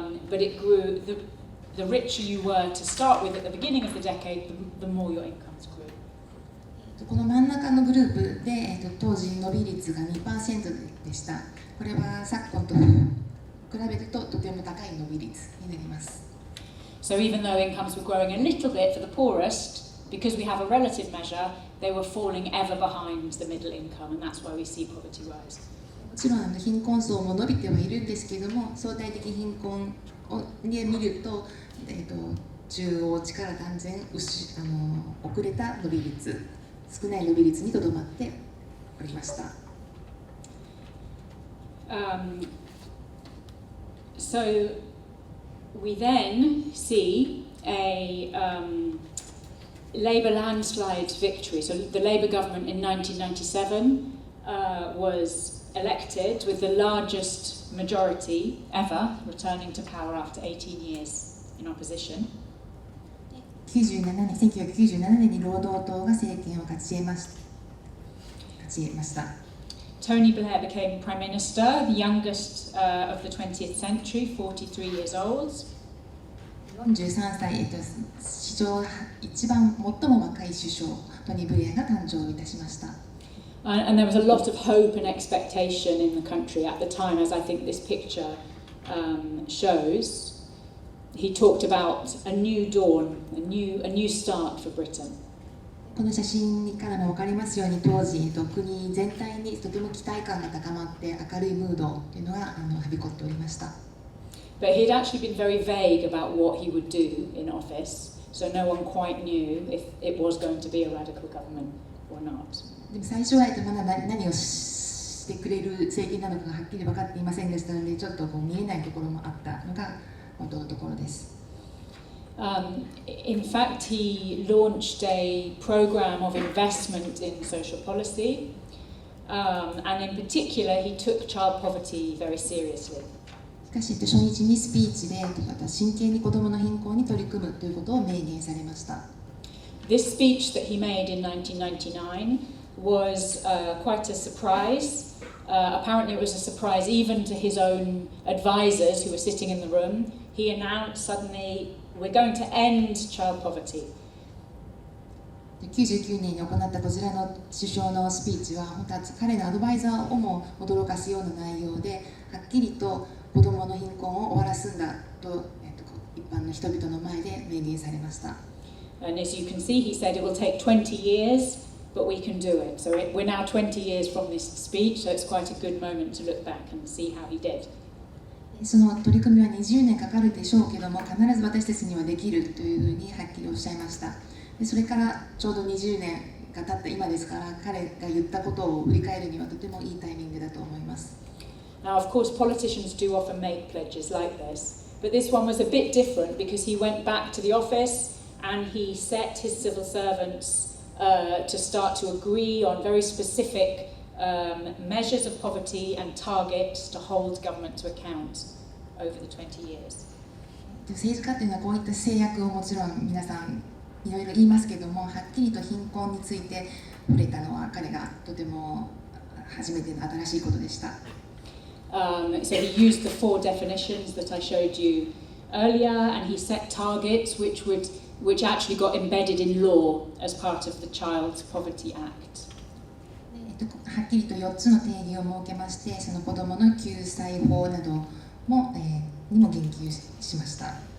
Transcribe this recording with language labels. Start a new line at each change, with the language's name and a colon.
English: But it grew, the richer you were to start with at the beginning of the decade, the more your incomes grew.
Japanese: この真ん中のグループで、当時伸び率が 2% でした。これは昨今と比べるととても高い伸び率になります。
English: So even though incomes were growing a little bit for the poorest, because we have a relative measure, they were falling ever behind the middle income, and that's why we see poverty rise.
Japanese: もちろん貧困層も伸びてはいるんですけども、相対的貧困で見ると、中央値から断然遅れた伸び率、少ない伸び率にとどまっておりました。
English: So we then see a Labour landslide victory. So the Labour government in 1997 was elected with the largest majority ever, returning to power after 18 years in opposition.
Japanese: 1997年に労働党が政権を勝ち得ました。
English: Tony Blair became Prime Minister, the youngest of the 20th century, 43 years old.
Japanese: 43歳、史上一番最も若い首相、トニー・ブレアが誕生いたしました。
English: And there was a lot of hope and expectation in the country at the time, as I think this picture shows. He talked about a new dawn, a new start for Britain.
Japanese: この写真からも分かりますように、当時国全体にとても期待感が高まって明るいムードというのがはびこっておりました。
English: But he'd actually been very vague about what he would do in office, so no one quite knew if it was going to be a radical government or not.
Japanese: でも最初はまだ何をしてくれる政権なのかがはっきり分かっていませんでしたので、ちょっと見えないところもあったのが本当のところです。
English: In fact, he launched a program of investment in social policy, and in particular, he took child poverty very seriously.
Japanese: しかし初日にスピーチで真剣に子どもの貧困に取り組むということを明言されました。
English: This speech that he made in 1999 was quite a surprise. Apparently, it was a surprise even to his own advisors who were sitting in the room. He announced suddenly, "We're going to end child poverty."
Japanese: 99年に行ったこちらの首相のスピーチは本当は彼のアドバイザーをも驚かすような内容で、はっきりと子どもの貧困を終わらすんだと、一般の人々の前で明言されました。
English: And as you can see, he said it will take 20 years, but we can do it. So we're now 20 years from this speech, so it's quite a good moment to look back and see how he did.
Japanese: その取り組みは20年かかるでしょうけども、必ず私たちにはできるというふうにはっきりおっしゃいました。でそれからちょうど20年が経った今ですから、彼が言ったことを振り返るにはとてもいいタイミングだと思います。
English: Now, of course, politicians do often make pledges like this, but this one was a bit different because he went back to the office and he set his civil servants to start to agree on very specific measures of poverty and targets to hold government to account over the 20 years.
Japanese: 政治家というのはこういった制約をもちろん皆さんいろいろ言いますけども、はっきりと貧困について触れたのは彼がとても初めての新しいことでした。
English: So he used the 4 definitions that I showed you earlier, and he set targets which actually got embedded in law as part of the Child Poverty Act.
Japanese: はっきりと4つの定義を設けまして、その子どもの救済法なども、にも言及しました。